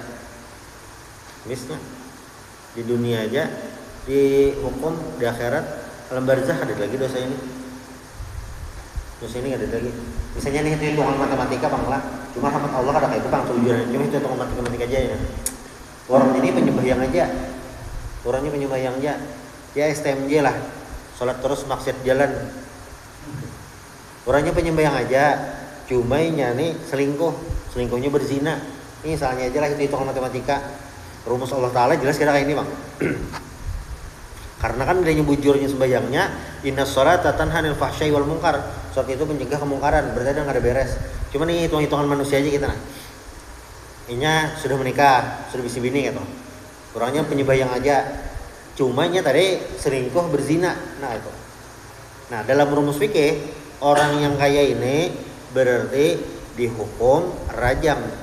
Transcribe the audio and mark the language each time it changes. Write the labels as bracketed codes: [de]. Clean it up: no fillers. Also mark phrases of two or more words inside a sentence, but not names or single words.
[id] Habisnya di dunia aja dihukum, di akhirat alam barzah ada lagi dosa ini. Dosa ini ada lagi. Misalnya nih hitungan matematika bang lah, cuma rahmat Allah ada kayak itu bang tujuan, cuma hitungan matematika aja ya. Orang ini penyembahyang aja, orangnya penyembahyang aja, ya STMJ lah, sholat terus maksiat jalan. Orangnya penyembahyang aja, cuma nih selingkuhnya berzina. Ini misalnya aja lah hitungan matematika, rumus Allah Taala jelas kira kayak ini bang. Karena kan adanya bujurnya sembahyangnya, [ar] إن الصلاة تنهى عن الفحشاء والمنكر. [id] Salat itu mencegah kemungkaran, berarti ada enggak ada beres. Cuma nih hitung-hitungan manusia aja kita nah. [bjn] Inya sudah menikah, sudah bisi bini gitu. [id] Orangnya penyembahyang aja. Cuma nya tadi selingkuh berzina. Nah itu. Nah, dalam rumus fikih, orang yang kayak ini berarti dihukum rajam.